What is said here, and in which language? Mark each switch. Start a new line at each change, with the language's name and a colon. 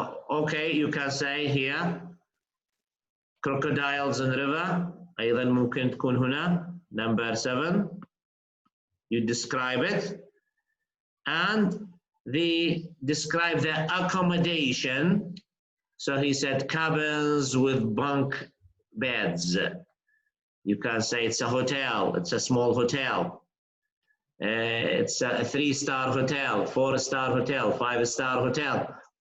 English: Okay, you can say here crocodiles in river.
Arabic: أيضا ممكن تكون هنا number 7.
English: You describe it and describe the accommodation. So he said cabins with bunk beds. You can say it's a hotel. It's a small hotel. It's a 3-star hotel, 4-star hotel, 5-star hotel.